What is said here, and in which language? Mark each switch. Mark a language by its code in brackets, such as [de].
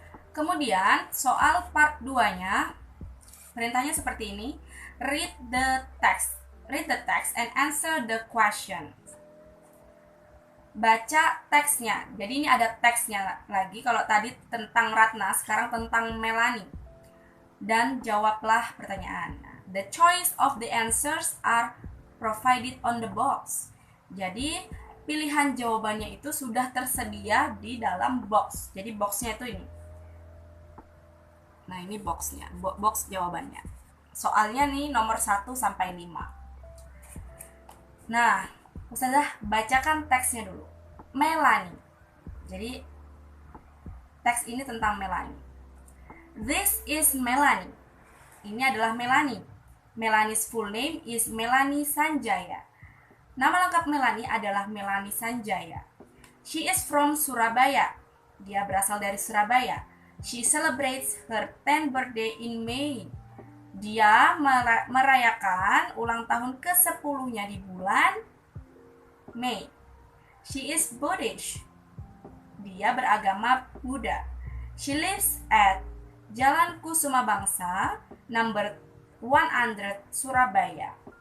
[id] Kemudian soal part 2-nya, perintahnya seperti ini. [en] Read the text and answer the question. [id] Baca teksnya. Jadi ini ada teksnya lagi. Kalau tadi tentang Ratna, sekarang tentang Melanie. Dan jawablah pertanyaan. [en] The choice of the answers are provided on the box. [id] Jadi pilihan jawabannya itu sudah tersedia di dalam box. Jadi boxnya itu ini. Nah, ini boxnya, box jawabannya. Soalnya nih nomor 1 sampai 5. Nah, Ustazah bacakan teksnya dulu. Melanie. Jadi teks ini tentang Melanie. [en] This is Melanie. [id] Ini adalah Melanie. [en] Melanie's full name is Melanie Sanjaya. [id] Nama lengkap Melanie adalah Melanie Sanjaya. [en] She is from Surabaya. [id] Dia berasal dari Surabaya. [en] She celebrates her 10th birthday in May. [id] Dia merayakan ulang tahun ke-10-nya di bulan Mei. [en] She is Buddhist. [id] Dia beragama Buddha. [en] She lives at Jalan Kusuma Bangsa, number 100 Surabaya.